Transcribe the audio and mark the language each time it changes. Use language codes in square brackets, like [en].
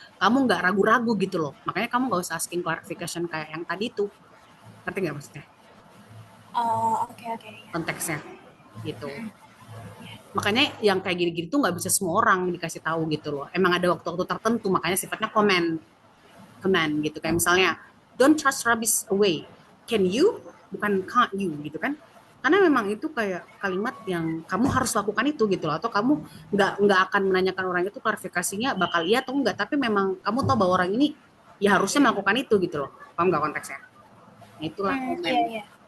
[id] Kamu nggak ragu-ragu gitu loh. Makanya kamu nggak usah [en] asking clarification [id] kayak yang tadi tuh. Ngerti nggak maksudnya? Oh, oke oke. Konteksnya gitu. Makanya yang kayak gini-gini tuh nggak bisa semua orang dikasih tahu gitu loh. Emang ada waktu-waktu tertentu, makanya sifatnya command gitu. [en] Kayak misalnya, don't trust rubbish away. Can you? [id] Bukan [en] can't you [id] gitu kan. Karena memang itu kayak kalimat yang kamu harus lakukan itu gitu loh. Atau kamu nggak akan menanyakan orang itu klarifikasinya bakal iya atau enggak. Tapi memang kamu tahu bahwa orang ini ya harusnya melakukan itu gitu loh. Paham nggak konteksnya? Nah, itulah komen. Iya iya.